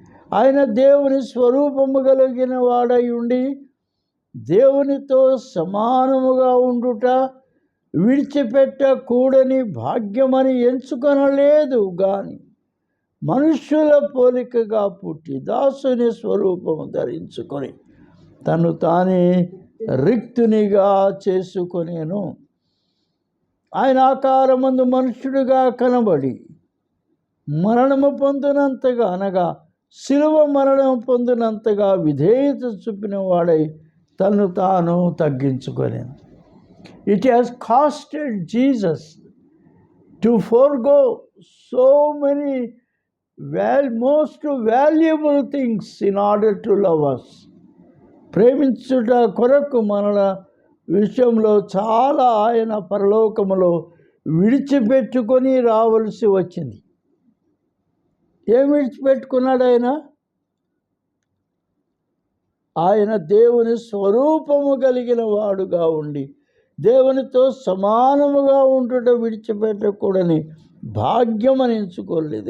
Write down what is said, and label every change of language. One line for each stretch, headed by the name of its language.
Telugu: ఆయన దేవుని స్వరూపము కలిగిన వాడై ఉండి దేవునితో సమానముగా ఉండుట విడిచిపెట్టకూడని భాగ్యమని ఎంచుకొనలేదు గాని మనుష్యుల పోలికగా పుట్టి దాసుని స్వరూపము ధరించుకొని తను తానే రిక్తునిగా చేసుకొనేను. ఆయన ఆకారమందు మనుష్యుడిగా కనబడి మరణము పొందినంతగా అనగా శిలువ మరణం పొందినంతగా విధేయత చూపిన వాడై తను తాను తగ్గించుకొనేను.
English: It has costed Jesus to forego so many most valuable things in order to love us.
Telugu: ప్రేమించుట కొరకు మన విషయంలో చాలా ఆయన పరలోకములో విడిచిపెట్టుకొని రావలసి వచ్చింది. ఏమి విడిచిపెట్టుకున్నాడు ఆయన దేవుని స్వరూపము కలిగిన వాడుగా ఉండి దేవునితో సమానముగా ఉంటుట విడిచిపెట్టకూడని భాగ్యం అని ఎంచుకోలేదు.